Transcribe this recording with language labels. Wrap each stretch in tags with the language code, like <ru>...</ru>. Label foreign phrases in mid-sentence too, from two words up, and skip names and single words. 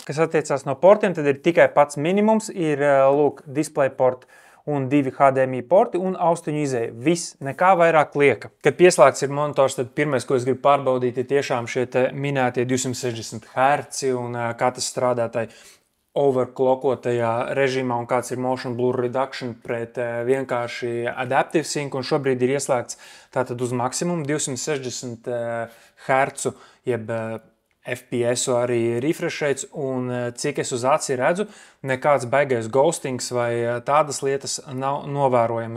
<lv>Kas attiecās no portiem, tad ir tikai pats minimums, ir lūk DisplayPort un 2 HDMI porti un austiņu izēja. Viss, nekā vairāk lieka. Kad pieslēgts ir monitors, tad pirmais, ko es gribu pārbaudīt, ir tiešām šie minētie 260 Hz un kā tas strādā tai overclockotajā režīmā un kāds ir</lv> <en>motion blur reduction</en> <lv>pret vienkārši</lv> <en>adaptive sync,</en> <lv>un šobrīd ir ieslēgts tātad uz maksimumu 260 Hz, jeb FPS arī</lv> <en>refresh rates,</en> <lv>un cik es uz aci redzu, nekāds baigais ghostings vai tādas lietas nav novērojamas.</lv>